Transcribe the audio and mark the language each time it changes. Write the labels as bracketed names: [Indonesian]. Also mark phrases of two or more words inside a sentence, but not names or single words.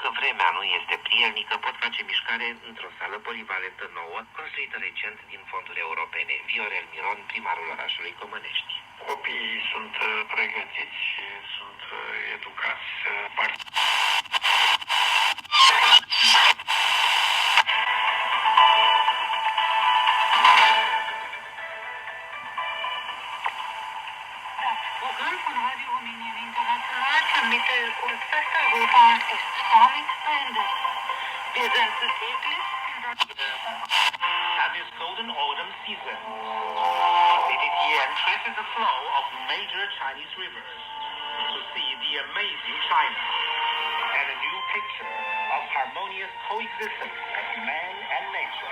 [Romanian] vremea nu este prielnică, pot face mișcare într-o sală polivalentă nouă, construită recent din fonduri europene. Viorel Miron, primarul orașului Comănești. Copiii sunt pregătiți și sunt educați să [German] Programm von Radio Rumänien International vermittelt uns Westeuropa ist damit beendet. Wir senden täglich [English] At this golden autumn season, and traces the flow of major Chinese rivers to see the amazing China and a new picture of harmonious coexistence of man and nature.